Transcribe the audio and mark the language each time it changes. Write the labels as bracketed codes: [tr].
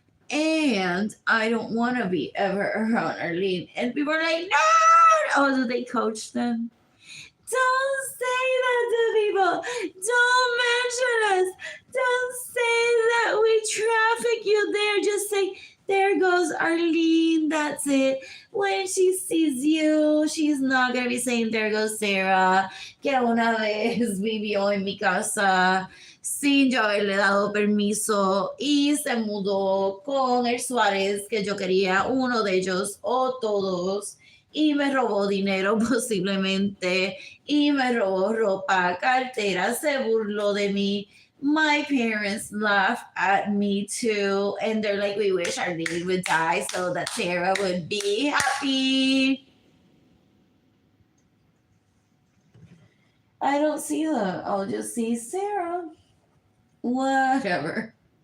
[en] And I don't want to be ever around Arlene. And people are like, no! Oh, do they coach them? Don't say that to people. Don't mention us. Don't say that we traffic you there. Just say, there goes Arlene. That's it. When she sees you, she's not going to be saying, there goes Sarah, [es] que una vez vivió en mi casa sin yo haberle dado permiso y se mudó con el Suárez que yo quería, uno de ellos o todos, y me robó dinero posiblemente y me robó ropa, cartera, se burló de mí. [en] My parents laugh at me too, and they're like, we wish Arlene would die so that Sarah would be happy. I don't see them. I'll just see Sarah. Whatever.